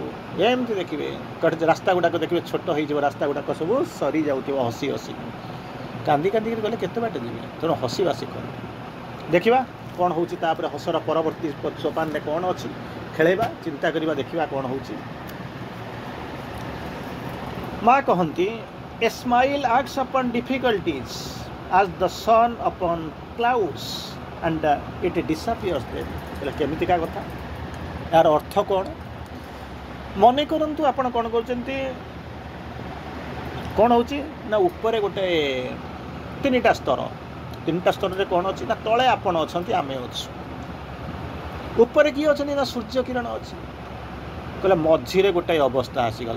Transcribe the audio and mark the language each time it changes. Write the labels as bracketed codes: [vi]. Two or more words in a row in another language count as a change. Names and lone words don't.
[or] ଏମିତି ଦେଖିବେ ରାସ୍ତା ଗୁଡ଼ାକ ଦେଖିବେ ଛୋଟ ହେଇଯିବ, ରାସ୍ତା ଗୁଡ଼ାକ ସବୁ ସରିଯାଉଥିବ ହସି ହସି। କାନ୍ଦି କାନ୍ଦିକି ଗଲେ କେତେ ବାଟ ଯିବେ। ତେଣୁ ହସିବା ଶିଖନ୍ତୁ। ଦେଖିବା କ'ଣ ହେଉଛି ତାପରେ ହସର ପରବର୍ତ୍ତୀ ସୋପାନରେ କ'ଣ ଅଛି, ଖେଳେଇବା, ଚିନ୍ତା କରିବା, ଦେଖିବା କ'ଣ ହେଉଛି। ମା କହନ୍ତି [en] A smile acts upon difficulties as the sun upon clouds and it disappears then. [or] એટલે କେମିତିକା କଥା, ଏହାର ଅର୍ଥ କ'ଣ? ମନେ କରନ୍ତୁ ଆପଣ କ'ଣ କରୁଛନ୍ତି, କ'ଣ ହେଉଛି ନା ଉପରେ ଗୋଟେ ତିନିଟା ସ୍ତରରେ କ'ଣ ଅଛି ନା ତଳେ ଆପଣ ଅଛନ୍ତି, ଆମେ ଅଛୁ। ଉପରେ କିଏ ଅଛନ୍ତି ନା ସୂର୍ଯ୍ୟ କିରଣ ଅଛି। କହିଲେ ମଝିରେ ଗୋଟାଏ ଅବସ୍ଥା ଆସିଗଲା।